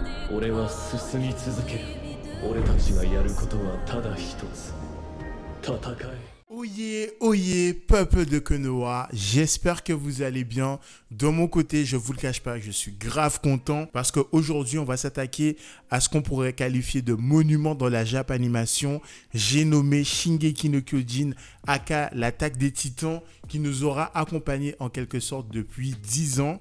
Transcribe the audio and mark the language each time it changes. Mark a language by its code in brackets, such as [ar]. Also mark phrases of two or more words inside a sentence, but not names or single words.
[ja] 俺は進み続ける。俺たちがやることはただ一つ。戦え。 [fr] Oyez, peuple de Konoha, j'espère que vous allez bien. De mon côté, je vous le cache pas, je suis grave content parce qu'aujourd'hui, on va s'attaquer à ce qu'on pourrait qualifier de monument dans la Japanimation. J'ai nommé Shingeki no Kyojin, aka l'attaque des titans, qui nous aura accompagnés en quelque sorte depuis 10 ans.